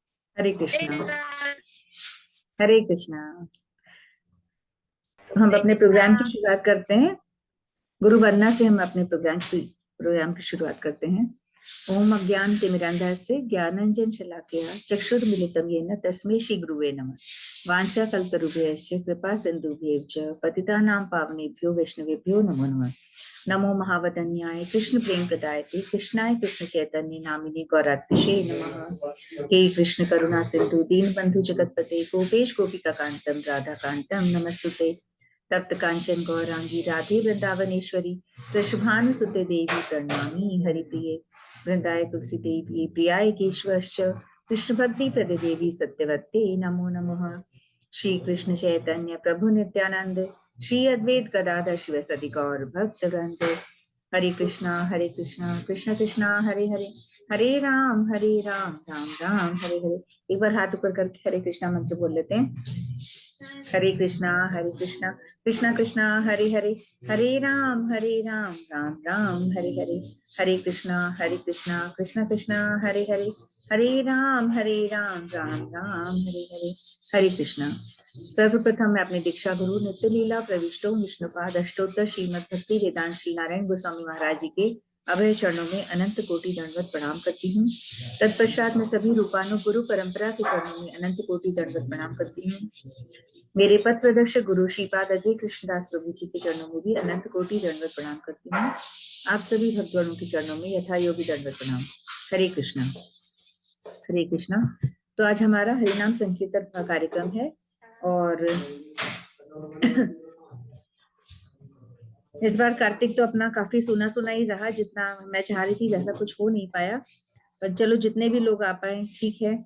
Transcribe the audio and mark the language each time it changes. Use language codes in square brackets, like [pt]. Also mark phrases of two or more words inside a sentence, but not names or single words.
[hi] हरे कृष्णा। हरे कृष्णा। तो हम हरे अपने कृष्णा। प्रोग्राम की शुरुआत करते हैं। गुरु वंदना से हम अपने प्रोग्राम की शुरुआत करते हैं। [sa] ओम अज्ञान तिमिरांधस्य ज्ञानांजन शलाकया चक्षुर्मिलितं येन तस्मै श्री गुरुवे नमः। वाञ्छा कल्पतरुभ्यश्च कृपा सिन्धुभ्यैव च पतितानां पावनेभ्यो वैष्णवेभ्यो नमो नमः। नमो महावदन्याय कृष्ण प्रेम प्रदायते कृष्णाय कृष्ण चैतन्य नामिने गौरात्मिषे नमः। हे कृष्ण करुणा सिंधु दीन बंधु जगतपते गोपेश गोपिका कांतम राधा कांतम नमस्तुते। तप्त कांचन गौरांगी राधे वृंदावनेश्वरी वृषभानुसुते देवी प्रणमामि हरिप्रिये। वृंदाय तुलसी देवी प्रियाय केशवश्च कृष्ण भक्ति प्रदे देवी सत्यवत्ते नमो नमः। श्री कृष्ण चैतन्य प्रभु नित्यानंद श्री अद्वैत गदाधर शिवसदि गौर भक्त वृंद। हरे कृष्णा कृष्ण कृष्णा हरे हरे, हरे राम राम राम हरे हरे। [hi] एक बार हाथ ऊपर करके [sa] हरे कृष्णा मंत्र बोल लेते हैं। हरे कृष्णा कृष्णा कृष्णा हरे हरे, हरे राम राम हरे हरे। हरे कृष्णा कृष्णा कृष्णा हरे हरे, हरे राम राम हरे हरे। [hi] हरे कृष्णा। सर्वप्रथम मैं अपने दीक्षा गुरु नित्य लीला प्रविष्टो विष्णुपाद अष्टोत्तर श्रीमद भक्ति वेदांत श्री नारायण गोस्वामी महाराज जी के अभय चरणों में अनंत कोटि दंडवत प्रणाम करती हूँ। तत्पश्चात मैं सभी रूपानु गुरु परंपरा के चरणों में अनंत कोटि दंडवत प्रणाम करती हूँ। मेरे पथ प्रदर्शक गुरु श्रीपाद अजय कृष्णदास प्रभु जी के चरणों में भी अनंत कोटि दंडवत प्रणाम करती हूँ। आप सभी भक्तगणों के चरणों में यथा योगी दंडवत प्रणाम। हरे कृष्णा। हरे कृष्णा। तो आज हमारा हरिनाम संकीर्तन का कार्यक्रम है और इस बार कार्तिक तो अपना काफी सुना सुना ही रहा, जितना मैं चाह रही थी वैसा कुछ हो नहीं पाया, पर चलो जितने भी लोग आ पाए ठीक है।